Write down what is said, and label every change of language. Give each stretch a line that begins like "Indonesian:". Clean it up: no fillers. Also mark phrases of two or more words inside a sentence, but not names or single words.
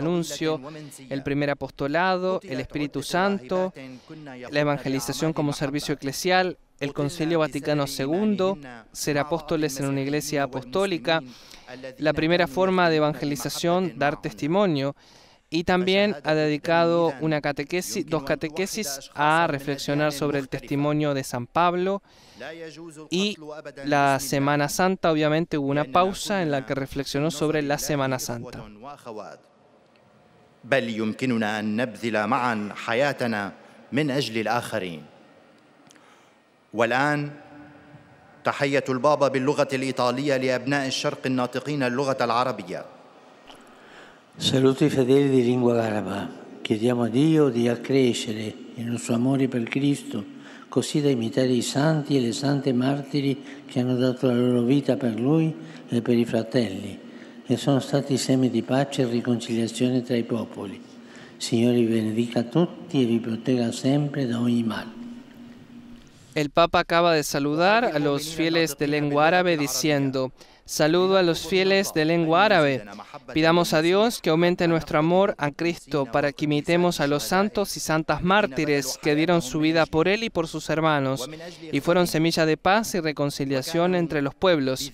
Spanish: anuncio, el primer apostolado, el Espíritu Santo, la evangelización como servicio eclesial, el Concilio Vaticano II, ser apóstoles en una iglesia apostólica, la primera forma de evangelización, dar testimonio, y también ha dedicado dos catequesis a reflexionar sobre el testimonio de San Pablo, y la Semana Santa, obviamente, hubo una pausa en la que reflexionó sobre la Semana Santa.
Arabic: بل يمكننا أن نبذل معا حياتنا من أجل الآخرين. والآن تحية البابا باللغة الإيطالية لأبناء الشرق الناطقين اللغة العربية.
Italian: Saluto i fedeli di lingua araba. Chiediamo a Dio di accrescere il nostro amore per Cristo, così da imitare i santi e le sante martiri che hanno dato la loro vita per Lui e per i fratelli, e sono stati semi di pace e riconciliazione tra i popoli. Signore vi benedica tutti e vi protegga sempre da ogni male.
Spanish: El Papa acaba de saludar a los fieles de lengua árabe diciendo: saludo a los fieles de lengua árabe. Pidamos a Dios que aumente nuestro amor a Cristo para que imitemos a los santos y santas mártires que dieron su vida por Él y por sus hermanos y fueron semilla de paz y reconciliación entre los pueblos.